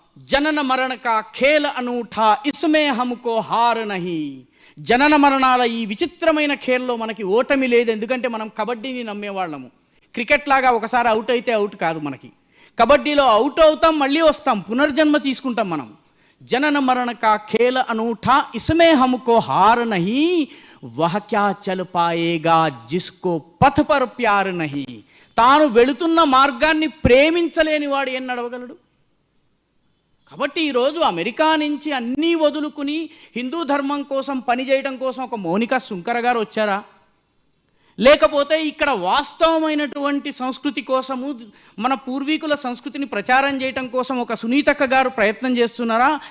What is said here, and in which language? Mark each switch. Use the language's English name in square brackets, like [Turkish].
[Hindi] जनन मरण का खेल अनूठा, इसमें हमको हार नहीं, [Telugu] జనన మరణాల ఈ విచిత్రమైన ఖేల్లో మనకి ఓటమి లేదు. ఎందుకంటే మనం కబడ్డీని నమ్మేవాళ్ళము. క్రికెట్ లాగా ఒకసారి అవుట్ అయితే అవుట్ కాదు మనకి. కబడ్డీలో అవుట్ అవుతాం, మళ్ళీ వస్తాం, పునర్జన్మ తీసుకుంటాం మనం. [Hindi] जनन मरण का खेल अनूठा, इसमें हमको हार नहीं, वह क्या चल पाएगा जिसको पथ पर प्यार नहीं. [Telugu] తాను వెళుతున్న మార్గాన్ని ప్రేమించలేని వాడు ఏం నడవగలడు? కాబట్టి ఈరోజు అమెరికా నుంచి అన్నీ వదులుకుని హిందూ ధర్మం కోసం పనిచేయడం కోసం ఒక మౌనిక సుంకర గారు వచ్చారా? లేకపోతే ఇక్కడ వాస్తవమైనటువంటి సంస్కృతి కోసము, మన పూర్వీకుల సంస్కృతిని ప్రచారం చేయటం కోసం ఒక సునీతక్క గారు ప్రయత్నం చేస్తున్నారా?